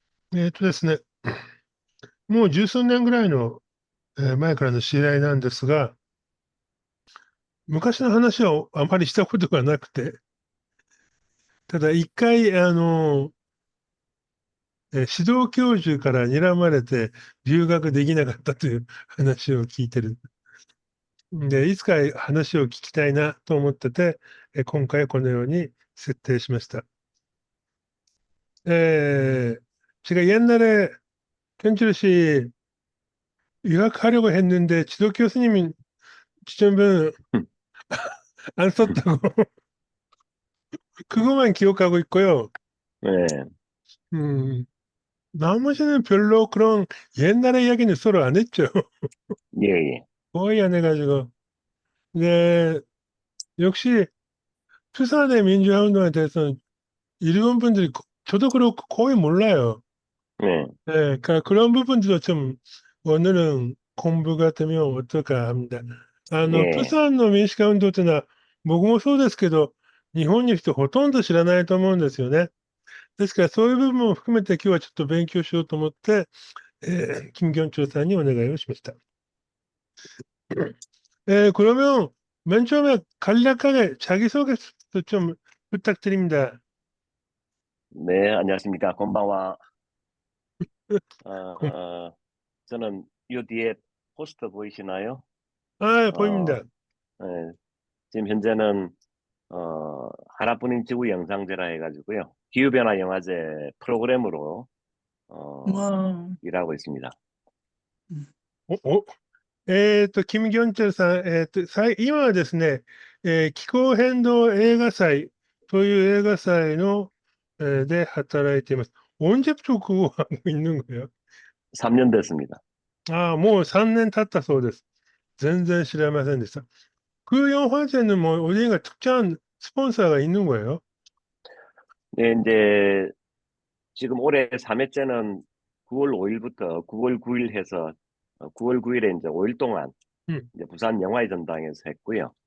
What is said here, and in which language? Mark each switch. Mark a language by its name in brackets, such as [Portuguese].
[Japanese] ですね、もう十数年ぐらいの、前からの知り合いなんですが、昔の話はあまりしたことがなくて、ただ一回、指導教授から睨まれて留学できなかったという話を聞いてる。で、いつか話を聞きたいなと思ってて、今回このように設定しました。 [Korean] 제가 옛날에 편지를 유학하려고 했는데 지도 교수님이 지점은 안 썼다고 그것만 기억하고 있고요. 네, 음, 나머지는 별로 그런 옛날의 이야기는 서로 안 했죠. 예, 예, 거의 안 해가지고. 네, 역시 투사대 민주화운동에 대해서는 일본 분들이 저도 그렇고 거의 몰라요. 네, 네, 그러니까 그런 부분도 좀 오늘은 공부가 되면 어떨까 합니다. プ 예, [Japanese] サンの民主化運動というのは、僕もそうですけど、日本にいる人ほとんど知らないと思うんですよね。ですからそういう部分も含めて今日はちょっと勉強しようと思って、金경철さんにお願いをしました。 [Korean] 그러면 맨 처음에 간략하게 자기소개 좀 부탁드립니다. 네, 안녕하십니까. 건방와, 고- 저는 요 뒤에 포스터 보이시나요? 아, 어, 보입니다. 예, 지금 현재는, 하나뿐인 지구 영상제라 해가지고요. 기후변화 영화제 프로그램으로, 어, わ 일하고 있습니다. [Japanese] 어, キム・ギョンチェルさん、今はですね、気候変動映画祭という映画祭の、で働いています。 [Korean] 언제부터 그거 하고 있는 거예요? 3년 됐습니다. 아, 뭐 3년 [Japanese] 経ったそうです。全然知りませんでした。 [Korean] 그 영화제는 뭐 어디가 특정한 스폰서가 있는 거예요? 네, 이제, 지금 올해 3회째는 9월 5일부터 9월 9일 해서, 9월 9일에 이제 5일 동안 음, 이제 부산 영화의 전당에서 했고요.